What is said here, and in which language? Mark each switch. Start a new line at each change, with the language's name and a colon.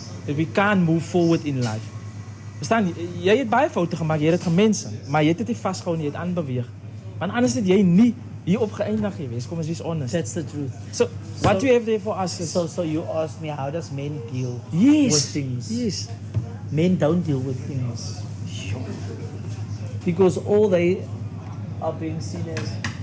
English: That we can't move forward in life.
Afrikaans: Verstaan, jy het baie foute gemaak, jy het dit gemense, maar jy het dit nie vasgehou nie, jy het aanbeweeg. Want anders het jy nie hier op geëindig gewees. Kom ons wees honest.
English: That's the truth. So, what we have there for us is... So you asked me, how does men deal Yes. with things? Yes. Men don't deal with things. Because all they are being seen as...